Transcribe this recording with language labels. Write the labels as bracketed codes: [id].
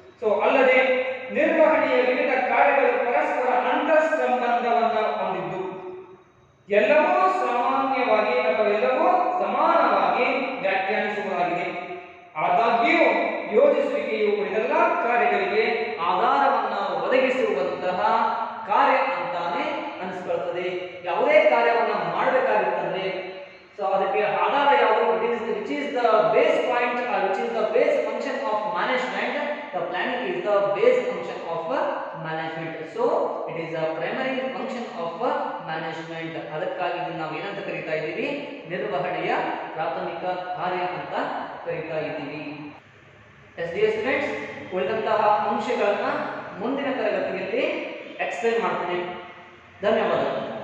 [kn] So ಅಲ್ಲದೆ ನಿರ್ವಹಣೆಯ ವಿವಿಧ ಕಾರ್ಯಗಳು ಪರಸ್ಪರ ಅಂತರ್ ಸಂಬಂಧವನ್ನ ಹೊಂದಿದ್ದು ಎಲ್ಲವೂ ಸಾಮಾನ್ಯವಾಗಿ ಅಥವಾ ಎಲ್ಲವೂ ಸಮಾನವಾಗಿ ವ್ಯಾಖ್ಯಾನಿಸುವುದಾಗಿದೆ. ಆದಾಗ್ಯೂ ಯೋಜಿಸುವಿಕೆಯು ಉಳಿದೆಲ್ಲ ಕಾರ್ಯಗಳಿಗೆ ಆಧಾರವನ್ನ ಒದಗಿಸುವಂತಹ ಕಾರ್ಯ ಅಂತಾನೆ ಅನಿಸ್ಕೊಳ್ತದೆ. ಯಾವುದೇ ಕಾರ್ಯವನ್ನ ಮಾಡಬೇಕಾಗುತ್ತಂದ್ರೆ ಸೊ ಅದಕ್ಕೆ ಆಧಾರ ಯಾವುದು? [en] which is the base point or which is the base function of management. The planning is the base function of management. So it is a primary function of management. [kn] ಅದಕ್ಕಾಗಿ ಇದನ್ನು ನಾವು ಏನಂತ ಕರೀತಾ ಇದ್ದೀವಿ? ನಿರ್ವಹಣೆಯ ಪ್ರಾಥಮಿಕ ಕಾರ್ಯ ಅಂತ ಕರೀತಾ ಇದ್ದೀವಿ. SDA ಸ್ಟೂಡೆಂಟ್ಸ್, ಉಳಿದಂತಹ ಅಂಶಗಳನ್ನು ಮುಂದಿನ ತರಗತಿಯಲ್ಲಿ ಎಕ್ಸ್ಪ್ಲೇನ್ ಮಾಡ್ತೀನಿ. ಧನ್ಯವಾದಗಳು.